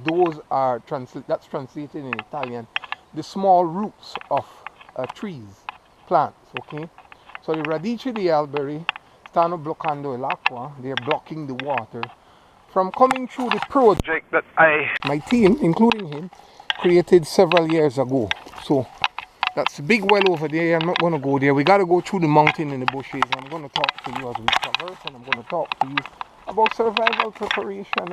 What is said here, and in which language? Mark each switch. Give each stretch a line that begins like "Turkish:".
English: Those are that's translated in Italian, the small roots of trees, plants. Okay, so the
Italian: radici degli alberi stanno bloccando l'acqua.
English: They are blocking the water from coming through the project that my team, including him, created several years ago. So that's a big well over there. I'm not going to go there. We got to go through the mountain and the bushes. I'm going to talk to you as we traverse, and I'm going to talk to you about survival preparation.